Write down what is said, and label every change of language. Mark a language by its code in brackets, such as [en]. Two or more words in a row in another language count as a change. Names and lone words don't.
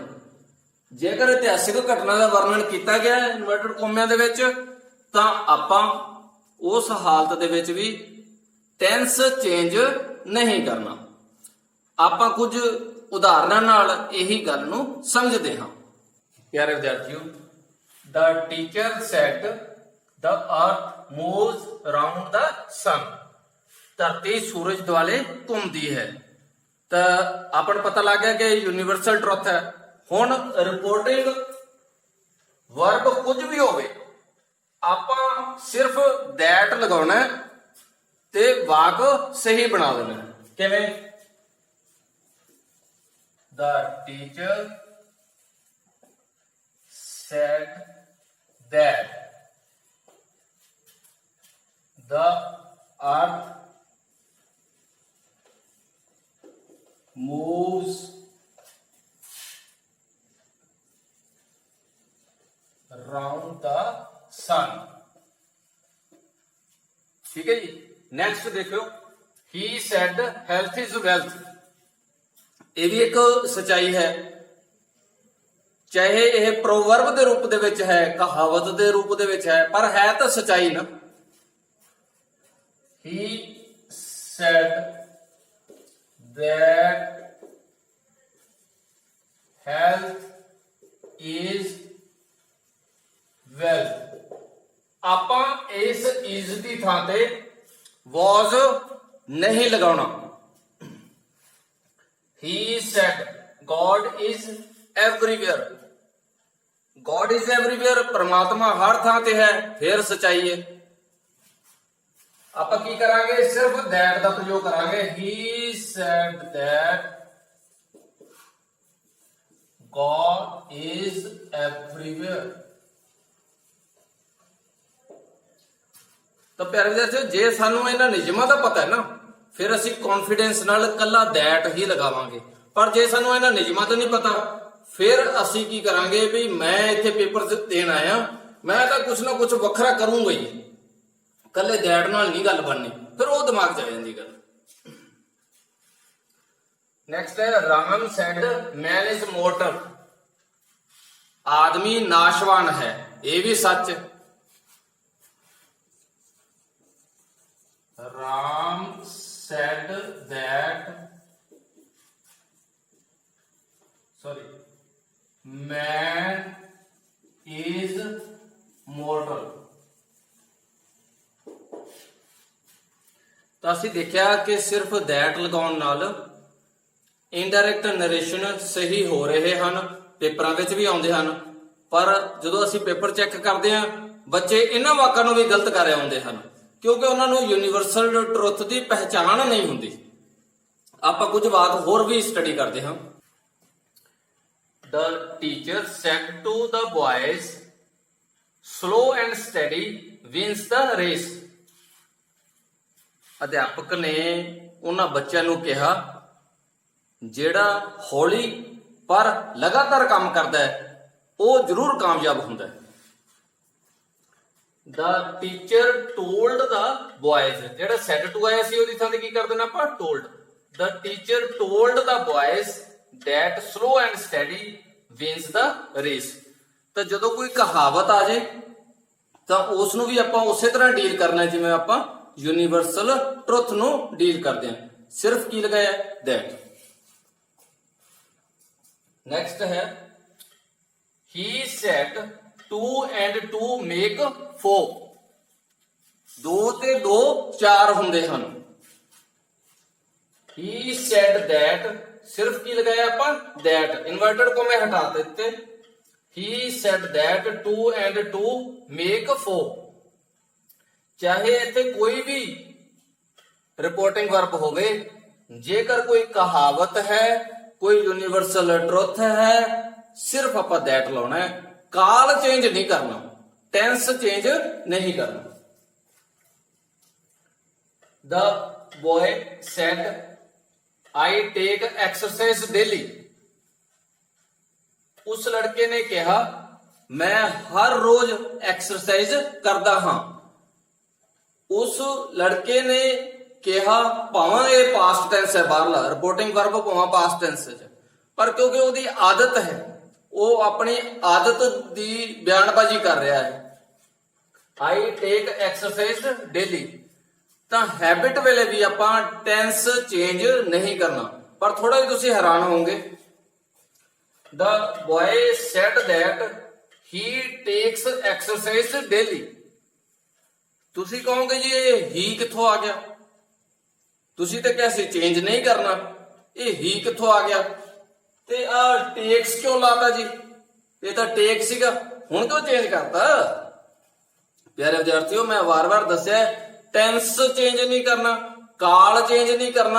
[pa] ਜੇਕਰ ਇਤਿਹਾਸਿਕ ਘਟਨਾ ਦਾ ਵਰਣਨ ਕੀਤਾ ਗਿਆ ਹੈ [en] inverted commas [pa] ਦੇ ਵਿੱਚ, ਤਾਂ ਆਪਾਂ ਉਸ ਹਾਲਤ ਦੇ ਵਿੱਚ ਵੀ [en] tense change [pa] ਨਹੀਂ ਕਰਨਾ। ਆਪਾਂ ਕੁਝ ਉਦਾਹਰਨਾਂ ਨਾਲ ਇਹੀ ਗੱਲ ਨੂੰ ਸਮਝਦੇ ਹਾਂ। ਪਿਆਰੇ ਵਿਦਿਆਰਥੀਓ, [en] the teacher said the earth moves around the sun। [pa] ਧਰਤੀ ਸੂਰਜ ਦੁਆਲੇ ਘੁੰਮਦੀ ਹੈ। ਤਾਂ ਆਪਾਂ ਨੂੰ ਪਤਾ ਲੱਗ ਗਿਆ ਕਿ [en] universal truth [pa] ਹੈ। ਹੁਣ [en] reporting verb [pa] ਕੁਝ ਵੀ ਹੋਵੇ, ਆਪਾਂ ਸਿਰਫ that ਲਗਾਉਣਾ ਤੇ ਵਾਕ ਸਹੀ ਬਣਾ ਦੇਣਾ। ਕਿਵੇਂ? [en] The teacher said that the earth moves around the sun। [hi] ठीक है जी। नेक्स्ट देखो, [en] he said health is wealth। [pa] ਇਹ ਵੀ ਇੱਕ ਸਚਾਈ ਹੈ, ਚਾਹੇ ਇਹ ਪ੍ਰੋਵਰਬ ਦੇ ਰੂਪ ਦੇ ਵਿੱਚ ਹੈ, ਕਹਾਵਤ ਦੇ ਰੂਪ ਦੇ ਵਿੱਚ ਹੈ, ਪਰ ਹੈ ਤਾਂ ਸਚਾਈ ਨਾ। [en] he said that health is wealth। [pa] ਆਪਾਂ ਇਸ is ਦੀ ਥਾਂ ਤੇ was ਨਹੀਂ ਲਗਾਉਣਾ। [en] he said God is everywhere। God is everywhere, [pa] परमात्मा हर ਥਾਂ ਤੇ ਹੈ, ਫਿਰ ਸਚਾਈ ਹੈ। ਆਪਾਂ ਕੀ ਕਰਾਂਗੇ? ਸਿਰਫ that ਦਾ ਪ੍ਰਯੋਗ ਕਰਾਂਗੇ। [en] he said that God is everywhere। [pa] ਤਾਂ ਪਿਆਰੇ ਵਿਦਿਆਰਥੀਓ, ਜੇ ਸਾਨੂੰ ਇਹਨਾਂ ਨਿਯਮਾਂ ਦਾ ਪਤਾ ਹੈ ਨਾ, ਫਿਰ ਅਸੀਂ ਕੌਨਫੀਡੈਂਸ ਨਾਲ ਕੱਲਾ that ਹੀ ਲਗਾਵਾਂਗੇ। ਪਰ ਜੇ ਸਾਨੂੰ ਇਹਨਾਂ ਨਿਯਮਾਂ ਤੋਂ ਨਹੀਂ ਪਤਾ, ਫਿਰ ਅਸੀਂ ਕੀ ਕਰਾਂਗੇ ਵੀ ਮੈਂ ਇੱਥੇ ਪੇਪਰ ਦੇਣ ਆਇਆ, ਮੈਂ ਤਾਂ ਕੁਝ ਨਾ ਕੁਝ ਵੱਖਰਾ ਕਰੂੰਗਾ ਹੀ, ਕੱਲੇ that ਨਾਲ ਨਹੀਂ ਗੱਲ ਬਣਨੀ, ਫਿਰ ਉਹ ਦਿਮਾਗ 'ਚ ਆ ਜਾਂਦੀ ਗੱਲ। [en] ਨੈਕਸਟ ਹੈ ਰਾਮ said man is mortal. [pa] ਆਦਮੀ ਨਾਸ਼ਵਾਨ ਹੈ, ਇਹ ਵੀ ਸੱਚ। [en] ਰਾਮ said that man is mortal। [pa] ਤਾਂ ਅਸੀਂ ਦੇਖਿਆ ਕਿ ਸਿਰਫ that ਲਗਾਉਣ ਨਾਲ [en] indirect narration [pa] ਸਹੀ ਹੋ ਰਹੇ ਹਨ, ਪੇਪਰਾਂ ਵਿੱਚ ਵੀ ਆਉਂਦੇ ਹਨ। ਪਰ ਜਦੋਂ ਅਸੀਂ ਪੇਪਰ ਚੈੱਕ ਕਰਦੇ ਹਾਂ, ਬੱਚੇ ਇਹਨਾਂ ਵਾਕਾਂ ਨੂੰ ਵੀ ਗਲਤ ਕਰ ਆਉਂਦੇ ਹਨ, ਕਿਉਂਕਿ ਉਹਨਾਂ ਨੂੰ [en] universal truth [pa] ਦੀ ਪਹਿਚਾਣ ਨਹੀਂ ਹੁੰਦੀ। ਆਪਾਂ ਕੁਝ ਵਾਕ ਹੋਰ ਵੀ ਸਟੱਡੀ ਕਰਦੇ ਹਾਂ। [en] The teacher said to the boys, slow and steady wins the race। [pa] ਅਧਿਆਪਕ ਨੇ ਉਹਨਾਂ ਬੱਚਿਆਂ ਨੂੰ ਕਿਹਾ, ਜਿਹੜਾ ਹੌਲੀ ਪਰ ਲਗਾਤਾਰ ਕੰਮ ਕਰਦਾ ਹੈ ਉਹ ਜ਼ਰੂਰ ਕਾਮਯਾਬ ਹੁੰਦਾ ਹੈ। [en] The teacher told the boys, [pa] ਜਿਹੜਾ [en] said to [pa] ਆਇਆ ਸੀ ਉਹਦੀ ਥਾਂ ਤੇ ਕੀ ਕਰ ਦੇਣਾ ਆਪਾਂ? [en] told। The teacher told the boys that slow and steady wins the race। [pa] ਤਾਂ ਜਦੋਂ ਕੋਈ ਕਹਾਵਤ ਆ ਜੇ ਤਾਂ ਉਸ ਨੂੰ ਵੀ ਆਪਾਂ ਉਸੇ ਤਰ੍ਹਾਂ ਡੀਲ ਕਰਨਾ ਜਿਵੇਂ ਆਪਾਂ [en] universal truth [pa] ਨੂੰ ਡੀਲ ਕਰਦੇ ਹਾਂ। ਸਿਰਫ ਕੀ ਲਗਾਇਆ? that। ਨੈਕਸਟ ਹੈ [en] he said 2 and 2 make 4। [pa] 2 ਤੇ 2 4 ਹੁੰਦੇ ਹਨ। [en] he said that, [pa] ਸਿਰਫ ਕੀ ਲਗਾਇਆ ਆਪਾਂ? that। ਇਨਵਰਟਡ ਕੋਮੇ ਹਟਾ ਦਿੱਤੇ। [en] he said that 2 and 2 make 4। [pa] ਚਾਹੇ ਇੱਥੇ ਕੋਈ ਵੀ [en] reporting verb [pa] ਹੋਵੇ, ਜੇਕਰ ਕੋਈ ਕਹਾਵਤ ਹੈ, ਕੋਈ [en] universal truth [pa] ਹੈ, ਸਿਰਫ ਆਪਾਂ that ਲਾਉਣਾ ਹੈ, ਕਾਲ ਚੇਂਜ ਨਹੀਂ ਕਰਨਾ, [en] tense change [pa] ਨਹੀਂ ਕਰਨਾ। [en] The boy said, I take exercise daily। [hi] उस लड़के ने कहा, मैं हर रोज एक्सरसाइज करता हां। उस लड़के ने कहा, भावां ये [en] past tense [hi] है, बाहरला [en] reporting verb [hi] भावां [en] past tense [hi] है, पर क्योंकि ਉਹਦੀ आदत है, [pa] ਉਹ ਆਪਣੀ आदत ਦੀ ਬਿਆਨਬਾਜ਼ੀ ਕਰ ਰਿਹਾ ਹੈ। [en] I take exercise daily। [pa] ਤਾਂ ਹੈਬਿਟ ਵੇਲੇ ਵੀ ਆਪਾਂ [en] tense change [pa] ਨਹੀਂ ਕਰਨਾ। ਪਰ ਥੋੜਾ ਜਿਹਾ ਤੁਸੀਂ ਹੈਰਾਨ ਹੋਵੋਗੇ, [en] the boy said that he takes exercise daily। [pa] ਤੁਸੀਂ ਕਹੋਗੇ ਜੀ ਇਹ ਹੀ ਕਿੱਥੋਂ ਆ ਗਿਆ? ਤੁਸੀਂ ਤਾਂ ਕਿਹਾ ਸੀ ਚੇਂਜ ਨਹੀਂ ਕਰਨਾ, ਇਹ ਹੀ ਕਿੱਥੋਂ ਆ ਗਿਆ? ਤੇ ਆ ਟੇਕਸ ਕਿਉਂ ਲਾਤਾ ਜੀ? ਇਹ ਤਾਂ ਟੇਕ ਸੀਗਾ, ਹੁਣ ਕਿਉਂ ਚੇਂਜ ਕਰਤਾ? ਪਿਆਰੇ ਵਿਦਿਆਰਥੀਓ, ਮੈਂ ਵਾਰ-ਵਾਰ ਦੱਸਿਆ [en] tense change [pa] ਨਹੀਂ ਕਰਨਾ, ਕਾਲ ਚੇਂਜ ਨਹੀਂ ਕਰਨਾ।